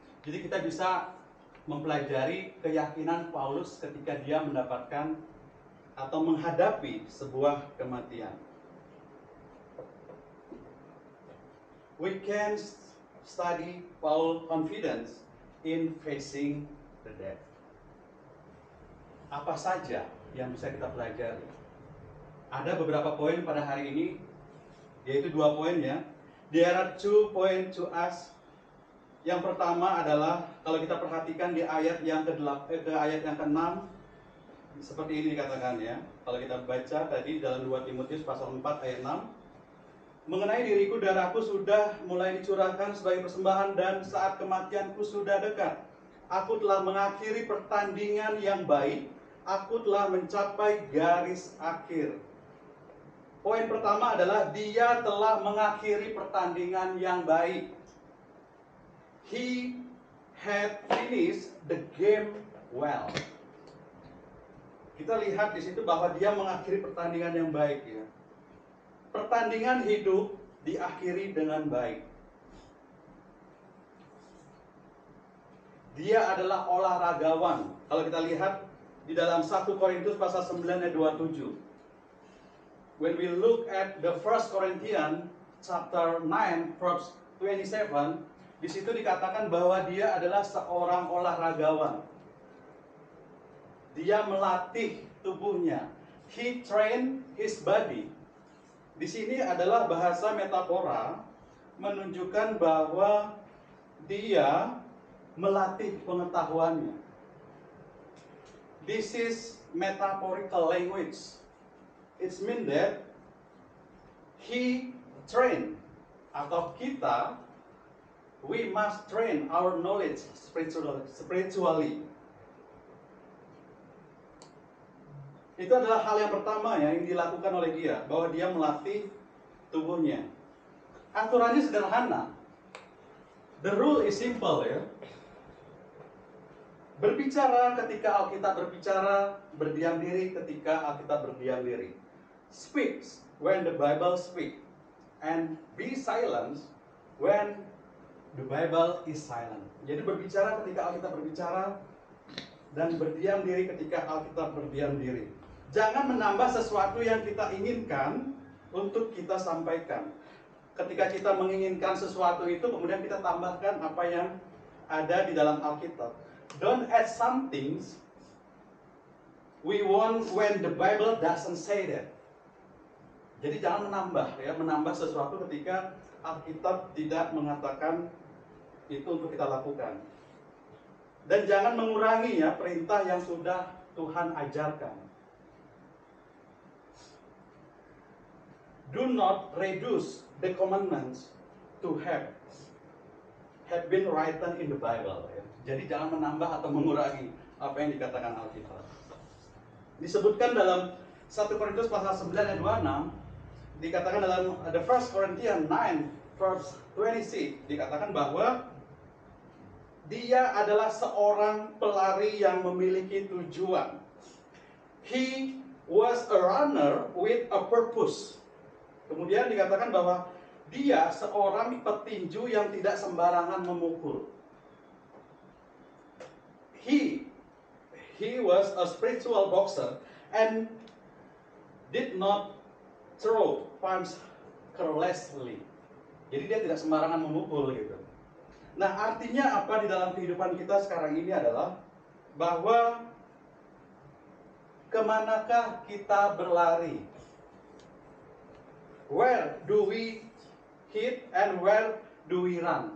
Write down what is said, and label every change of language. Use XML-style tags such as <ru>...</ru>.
<id>Jadi kita bisa mempelajari keyakinan Paulus ketika dia mendapatkan atau menghadapi sebuah kematian.</id> <en>We can study Paul's confidence in facing the death.</en> <id>Apa saja yang bisa kita pelajari? Ada beberapa poin pada hari ini, yaitu 2 poin ya.</id> <en>There are 2 points to us.</en> <id>Yang pertama adalah kalau kita perhatikan di ayat yang ayat yang ke-6, seperti ini dikatakan ya. Kalau kita baca tadi dalam 2 Timotius pasal 4 ayat 6, mengenai diriku darahku sudah mulai dicurahkan sebagai persembahan dan saat kematianku sudah dekat. Aku telah mengakhiri pertandingan yang baik, aku telah mencapai garis akhir. Poin pertama adalah dia telah mengakhiri pertandingan yang baik.</id> <en>He had finished the game well.</en> <id>Kita lihat di situ bahwa dia mengakhiri pertandingan yang baik ya. Pertandingan hidup diakhiri dengan baik. Dia adalah olahragawan. Kalau kita lihat di dalam 1 Korintus pasal 9 ayat 27.</id> <en>When we look at the First Corinthians chapter 9 verse 27,</en> <id>di situ dikatakan bahwa dia adalah seorang olahragawan. Dia melatih tubuhnya.</id> <en>He trained his body.</en> <id>Di sini adalah bahasa metafora menunjukkan bahwa dia melatih pengetahuannya.</id> <en>This is metaphorical language. It means that he trained,</en> <id>atau kita,</id> <en>we must train our knowledge spiritually.</en> <id>Itu adalah hal yang pertama ya, yang dilakukan oleh dia, bahwa dia melatih tubuhnya. Aturannya sederhana.</id> <en>The rule is simple ya.</en> <id>Berbicara ketika Alkitab berbicara, berdiam diri ketika Alkitab berdiam diri.</id> <en>Speaks when the Bible speaks, and be silent when the Bible is silent.</en> <id>Jadi berbicara ketika Alkitab berbicara, dan berdiam diri ketika Alkitab berdiam diri. Jangan menambah sesuatu yang kita inginkan untuk kita sampaikan. Ketika kita menginginkan sesuatu itu, kemudian kita tambahkan apa yang ada di dalam Alkitab.</id> <en>Don't add some things we want when the Bible doesn't say that.</en> <id>Jadi jangan menambah ya, menambah sesuatu ketika Alkitab tidak mengatakan itu untuk kita lakukan. Dan jangan mengurangi ya perintah yang sudah Tuhan ajarkan.</id> <en>Do not reduce the commandments to have been written in the Bible ya.</en> <id>Jadi jangan menambah atau mengurangi apa yang dikatakan Alkitab. Disebutkan dalam 1 Korintus pasal 9 ayat 26, dikatakan dalam</id> <en>the First Corinthians 9 verse 26,</en> <id>dikatakan bahwa dia adalah seorang pelari yang memiliki tujuan.</id> <en>He was a runner with a purpose.</en> <id>Kemudian dikatakan bahwa dia seorang petinju yang tidak sembarangan memukul. He was a spiritual boxer and did not throw punch carelessly. Jadi dia tidak sembarangan memukul gitu. Nah, artinya apa di dalam kehidupan kita sekarang ini adalah bahwa kemanakah kita berlari?</id> <en>Where do we hit and where do we run?</en>